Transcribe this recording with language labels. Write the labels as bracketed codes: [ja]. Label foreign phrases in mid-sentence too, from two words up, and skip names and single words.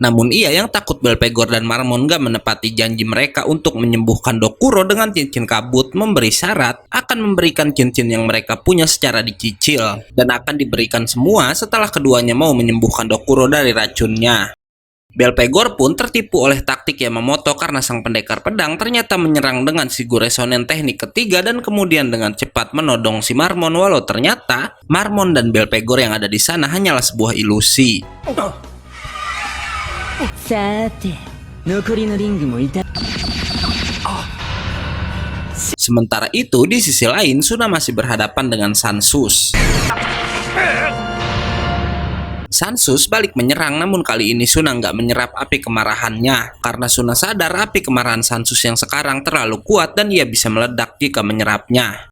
[id] Namun ia yang takut Belphegor dan Marmon gak menepati janji mereka untuk menyembuhkan Dokuro dengan cincin kabut, memberi syarat akan memberikan cincin yang mereka punya secara dicicil dan akan diberikan semua setelah keduanya mau menyembuhkan Dokuro dari racunnya. Belphegor pun tertipu oleh taktik Yamamoto karena sang pendekar pedang ternyata menyerang dengan Shigure Shonen teknik ketiga dan kemudian dengan cepat menodong si Marmon, walau ternyata Marmon dan Belphegor yang ada di sana hanyalah sebuah ilusi. [ja] さて残りのリングもいた [id] Sementara itu, di sisi lain, Suna masih berhadapan dengan Sansus. Sansus balik menyerang, namun kali ini Suna nggak menyerap api kemarahannya karena Suna sadar api kemarahan Sansus yang sekarang terlalu kuat dan ia bisa meledak jika menyerapnya.